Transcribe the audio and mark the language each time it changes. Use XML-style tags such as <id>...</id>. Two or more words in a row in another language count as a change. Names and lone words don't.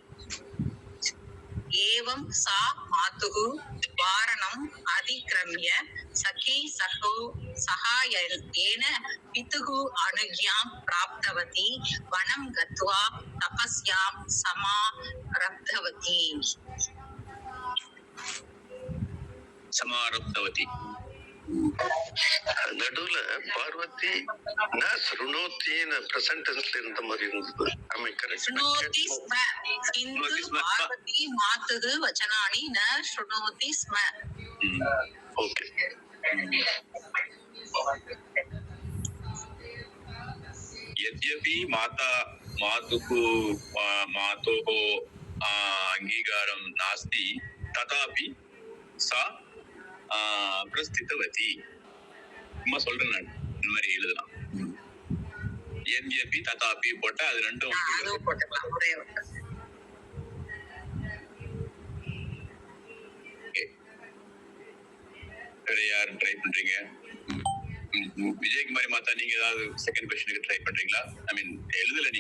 <sa>एवं सा मातुः वारणम् अतिक्रम्य सखी सहायेन पितुः अनुज्ञां प्राप्तवती. वनं गत्वा तपस्यां समारब्धवती.</sa> <ta>நடுவுல பார்வதி</ta> <sa>न शृणोति</sa> <en>present tense-la</en> <ta>இருந்த மாதிரி இருந்தது.</ta> <sa>शृणोति स्म किन्तु पार्वती मातुः वचनानि न शृणोति स्म.</sa> <ta>ஓகே.</ta> <sa>यद्यपि मातुः अंगीकारं नास्ति तथापि सा प्रस्थितवती.</sa> <ta>சும்மா சொல்றேன் நான் இந்த மாதிரி எழுதலாம்.</ta> <sa>यद्यपि तथापि</sa> <ta>போட்டா அது ரெண்டும் வேற யாரு ட்ரை பண்றீங்க? விஜயகுமாரி மாதா, நீங்க ஏதாவது</ta> <en>second question-ukku</en> <ta>ட்ரை பண்றீங்களா?</ta> <en>I mean</en> <ta>எழுதல, நீங்க</ta>